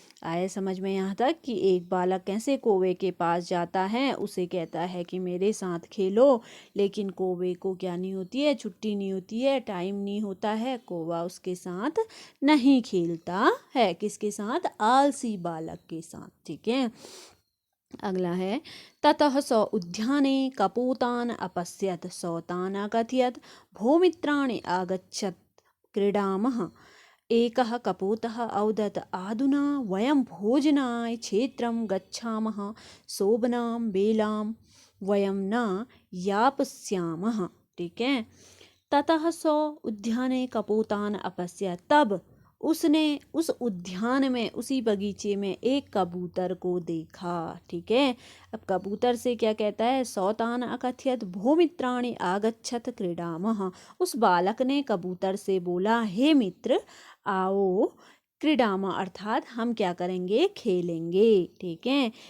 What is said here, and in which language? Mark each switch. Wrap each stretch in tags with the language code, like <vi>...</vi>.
<hi>आए समझ में यहाँ तक कि एक बालक कैसे कौवे के पास जाता है, उसे कहता है कि मेरे साथ खेलो, लेकिन कौवे को क्या नहीं होती है, छुट्टी नहीं होती है, टाइम नहीं होता है, कौवा उसके साथ नहीं खेलता है। किसके साथ, आलसी बालक के साथ, ठीक है।</hi> <sa>अगला है, ततः स उद्याने कपूतान अपश्यत, स तान् अकथयत्, भो मित्राणि आगच्छत् क्रीडामः। एकः कपूतः अवदत्, अधुना वयं भोजनाय क्षेत्रं गच्छामः, शोभनां वेलां वयं न यापस्यामः,</sa> <hi>ठीक है।</hi> <sa>ततः स उद्याने कपूतान अपश्यत्,</sa> <hi>तब उसने उस उद्यान में, उसी बगीचे में एक कबूतर को देखा, ठीक है। अब कबूतर से क्या कहता है,</hi> <sa>सौतान अकथयत भो मित्राणि आगच्छत क्रीडामः,</sa> <hi>उस बालक ने कबूतर से बोला, हे मित्र आओ क्रीडामा अर्थात हम क्या करेंगे, खेलेंगे, ठीक है।</hi>